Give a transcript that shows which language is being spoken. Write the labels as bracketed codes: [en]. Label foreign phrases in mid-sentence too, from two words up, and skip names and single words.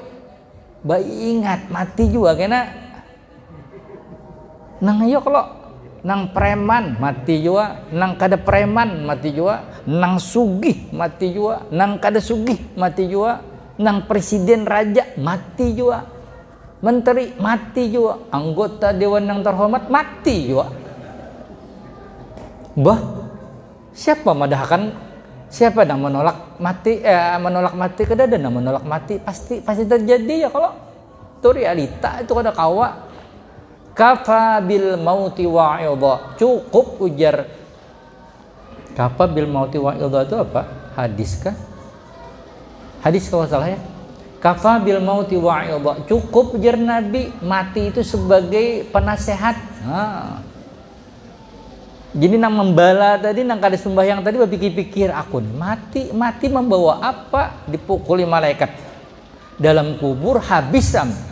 [bjn] Baik ingat mati juga kena. Nang ayo kalau nang preman mati juga, nang kada preman mati juga, nang sugih mati juga, nang kada sugih mati juga, nang presiden raja mati juga, menteri mati juga, anggota dewan yang terhormat mati juga. Bah, siapa madahkan? Siapa yang menolak mati? Menolak mati kada ada yang menolak mati, pasti terjadi ya kalau itu realita itu kada kawa. [ar] كفى بالموت واعظا, [bjn] cukup ujar. [ar] كفى بالموت واعظا [bjn] itu apa? [id] Hadis kah? Hadis kalau salah ya. [ar] كفى بالموت واعظا, [bjn] cukup ujar Nabi mati itu sebagai penasehat. Nah. Jadi nang membala tadi, nang kada sembahyang tadi berpikir-pikir aku mati membawa apa? Dipukuli malaikat dalam kubur habisam.